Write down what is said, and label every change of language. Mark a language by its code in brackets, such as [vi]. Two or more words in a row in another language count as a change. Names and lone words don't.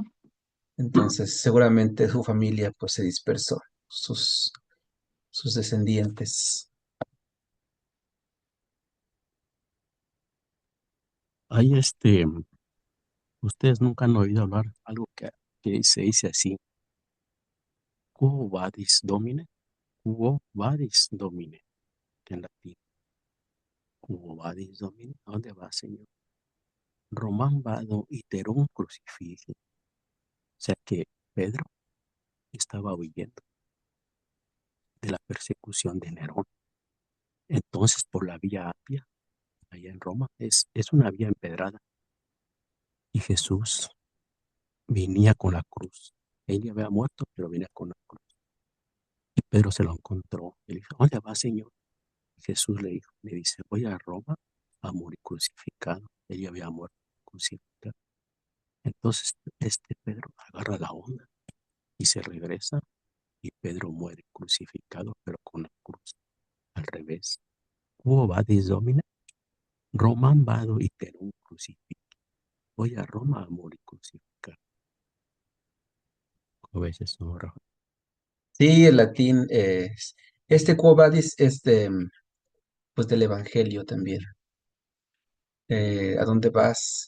[es] Entonces, seguramente su familia pues se dispersó, sus descendientes. Hay ustedes nunca han oído hablar algo que se dice así, [la] quo vadis domine, quo vadis domine, [es] en latín, [la] quo vadis domine, [es] ¿a dónde va, Señor? [la] Román vado iterum crucifixi. [es] O sea que Pedro estaba huyendo de la persecución de Nerón. Entonces, por la vía Apia, allá en Roma, es una vía empedrada. Y Jesús venía con la cruz. Él ya había muerto, pero venía con la cruz. Y Pedro se lo encontró. Y le dijo, ¿dónde va, Señor? Y Jesús le dice, voy a Roma a morir crucificado. Él ya había muerto crucificado. Entonces, Pedro agarra la onda y se regresa. Y Pedro muere crucificado, pero con la cruz al revés. [la] Quo vadis domine, Romam vado iterum crucifixi. [es] Voy a Roma a morir crucificado. ¿Cómo ves eso, Rafa? Sí, el latín es, este Quo Vadis es pues del Evangelio también. ¿A dónde vas?